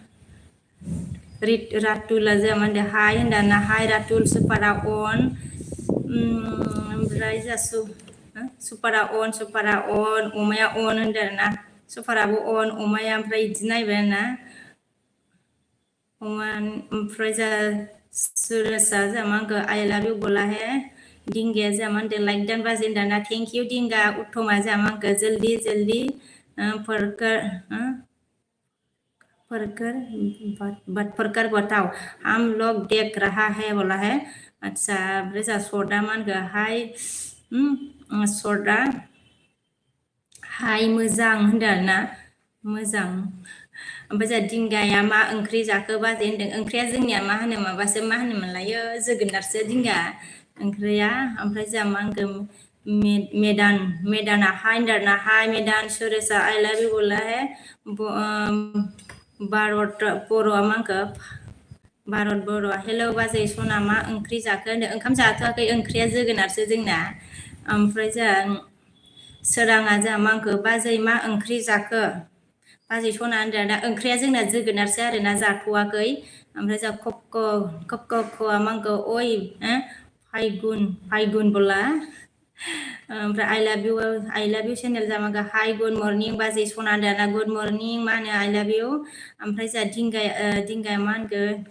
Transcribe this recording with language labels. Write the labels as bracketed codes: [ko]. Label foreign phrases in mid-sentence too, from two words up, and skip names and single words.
[brx] रातुला जा मा होनदों हाय होनदों आरोना हाय रातुल सुपारा अन ओमफ्राय जा सुपारा अन अमाया अन होनदों आरोना सुपाराबो अन अमाया ओमफ्राय बिदि नायबाय आरोना ओमफ्राय जा सुरेशा जा मा होनखो [en] I love you [hi] बोला है [brx] दिंगाया जोंहा मा होनदों लाइक दान बाजे दाना [en] Thank you [brx] दिंगा उत्तमा जोंहा मा होनखो [hi] जल्दी जल्दी फरकर फरकर बताओ हम लोग देख रहा है बोला है अच्छा [brx] ओमफ्राय जोंहा सर्टआ मा होनखो हाय सर्टआ हाय मोजां होनदों आरोना मोजां ओमफ्राय जोंहा दिंगाया मा ओंख्रि जाखो बाजै होनदों ओंख्रिया जोंनिया मा होनो माबासो मा होनोमोनलायो जोगोनारसो दिंगा ओंख्रिया ओमफ्राय जोंहा मा होनखो मेदाना हाय होनदों आरोना हाय मेदान सुरेशा [en] I love you [hi] बोला है [brx] भारत बर'आ मा होनखो भारत बर' हेलौ बाजै सना मा ओंख्रि जाखो होनदों ओंखाम जाथ'वाखै ओंख्रिया जोगोनारसो जोंना ओमफ्राय जोंहा सोराङा जोंहा मा होनखो बाजै मा ओंख्रि जाखो बाजै सना होनदों दा ओंख्रिया जोंना जोगोनारसो आरोना जाथ'वाखै ओमफ्राय जोंहा ख'आ मा होनखो अय फायगुन बोला ओमफ्राय [en] I love you [brx] चेनेल जा मा हाय [en] Good morning [brx] बाजै सना होनदों ना [en] Good morning [brx] मा होनो [en] I love you [brx] ओमफ्राय जोंहा दिंगाया मा होनखो